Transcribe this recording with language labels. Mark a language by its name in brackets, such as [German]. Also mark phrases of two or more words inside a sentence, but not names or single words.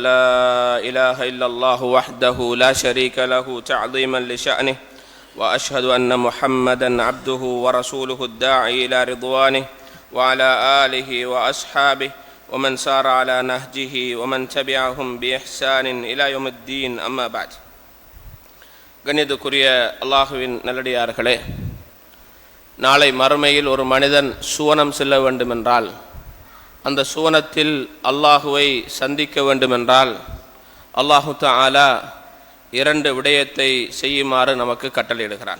[Arabic] لا إله إلا الله وحده لا شريك له تعظيما لشأنه وأشهد أن محمدا عبده ورسوله الداعي إلى رضوانه وعلى آله وأصحابه ومن سار على نهجه ومن تبعهم بإحسان إلى يوم الدين أما بعد. [Tamil] கண்ணியத்துக்குரிய அல்லாஹ்வின் நல்லடியார்களே, நாளை மறுமையில் ஒரு மனிதன் சுவனம் செல்ல வேண்டுமென்றால், அந்த சுவனத்தில் அல்லாஹுவை சந்திக்க வேண்டுமென்றால் [Arabic] الله تعالى [Tamil] இரண்டு விடயத்தை செய்யுமாறு நமக்கு கட்டளையிடுகிறான்.